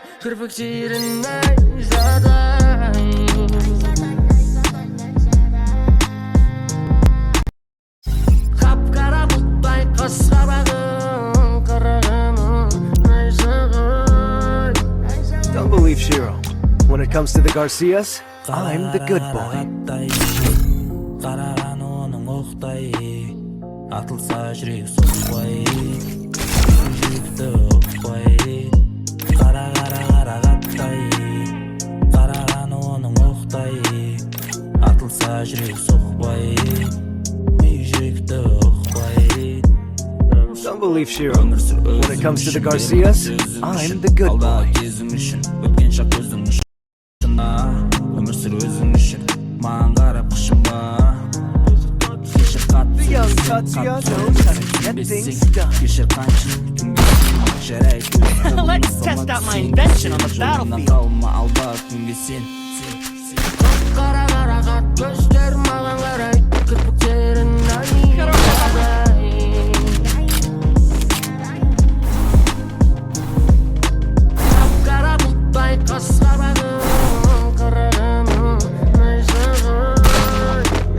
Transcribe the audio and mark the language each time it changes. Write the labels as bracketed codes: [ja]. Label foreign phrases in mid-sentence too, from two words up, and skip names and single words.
[kk] кірпіктерін найзағай. Қап-қара бұлттай қас-қабағын қарағанын найзағай. [en] Don't believe Shiro. When it comes to the Garcias, I'm the good boy. [kk] Қараған оның оқтай, атылса жүрек соқпай, жүректі ұқпай. Қарағаттай, қараған оның оқтай, атылса жүрек соқпай, жүректі ұқпай. [en] Don't believe Shiro. When it comes to the Garcias, I'm the good boy. [kk] Кезің үшін, өткен шақ көздің ұшына, өмір сүр өзің үшін, маған қарап қышынба. [en] The young Tatsuya knows how to get things done. Let's test out my invention on the battlefield. [kk] Қара-қарағат көздер маған қарай, кірпіктерін найзағай. Қап-қара бұлттай қас-қабағын қарағанын найзағай.